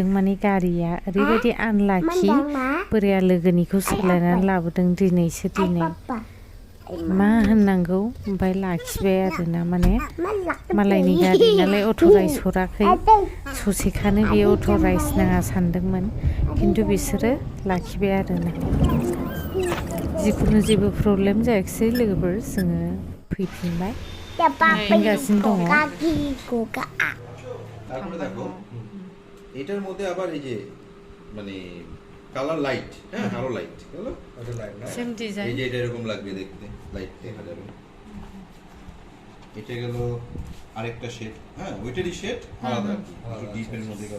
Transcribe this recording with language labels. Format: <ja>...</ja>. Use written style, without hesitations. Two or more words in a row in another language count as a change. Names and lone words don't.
<brx>माने गारिया ओरैबायदि आनलाखि बोराया लोगोनिखौ सोलायनानै लाबोदों दिनैसो दिनै मा होननांगौ ओमफ्राय लाखिबाय आरोना माने मालायनि गारि नालाय अथराइज हराखै ससेखानो बे अथराइज नाङा सानदोंमोन खिन्थु बिसोरो लाखिबाय आरोना जिखुनु जेबो प्रब्लेम जायाखिसै लोगोफोर जोङो फैफिनबाय फैगासिनो दङ</brx> <bn>তারপরে দেখো এটার মধ্যে আবার এই যে মানে</bn> <en>colour light</en> <bn>হ্যাঁ আরো লাইট হলো ওটা লাইট না</bn> <en>same design</en> <bn>এই যে এটা এরকম লাগবে দেখতে লাইট দেখা যাবে এটা গেল আরেকটা শেড হ্যাঁ ওইটারই শেড আলাদা একটু ডিপের মধ্যে গেল</bn>